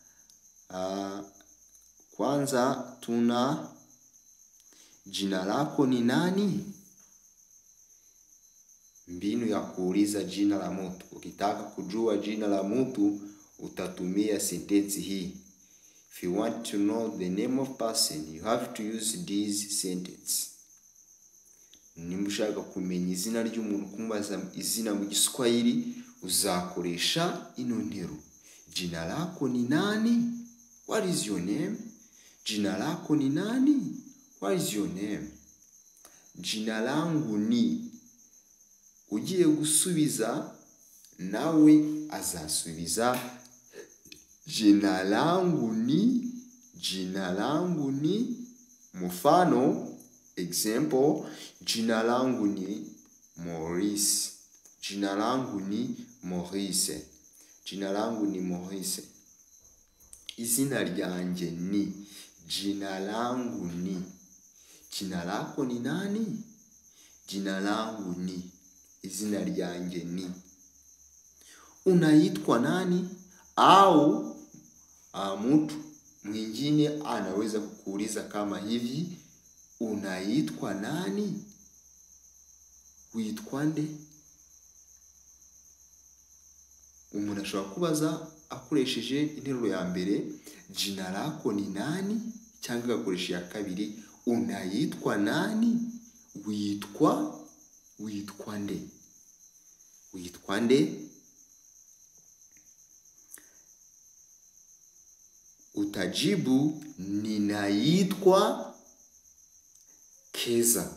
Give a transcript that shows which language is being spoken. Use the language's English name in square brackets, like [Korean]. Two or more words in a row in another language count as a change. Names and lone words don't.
[Swahili] Kwanza tuna jina lako ni nani? Mbinu ya kuuliza jina la mtu. Ukitaka kujua jina la mtu utatumia sentensi hii. [English] If you want to know the name of person, you have to use this sentence. [Kinyarwanda] Nimba ushaka kumenya izina ry'umuntu, kumbaza izina mu Giswahili, uzakoresha ino nteruro. [Swahili] Jina lako ni nani? [English] What is your name? [Swahili] Jina lako ni nani? [English] What is your name? [Swahili] Jina langu ni. [Kinyarwanda] Ugiye gusubiza nawe azasubiza [Swahili] jina langu ni. Jina langu ni. Mfano, example, jina langu ni Maurice. Jina langu ni Maurice. Jina langu ni Maurice. [Kinyarwanda] Izina ryanjye ni. [Swahili] Jina langu ni. Jina lako ni nani? Jina langu ni. [Kinyarwanda] Izina ryanjye ni. [Swahili] Unaitwa nani? Au mtu mwingine anaweza kukuuliza kama hivi, unaitwa nani? [Kinyarwanda] Uitwa nde? Umuntu ashobora kubaza akoresheje interuro ya mbere, [Swahili] jina lako ni nani? [Kinyarwanda] Cyangwa agakoresha ya kabiri, [Swahili] unaitwa nani? [Kinyarwanda] Uitwa nde? Uitwa nde? [Swahili] Utajibu ninaitwa Keza.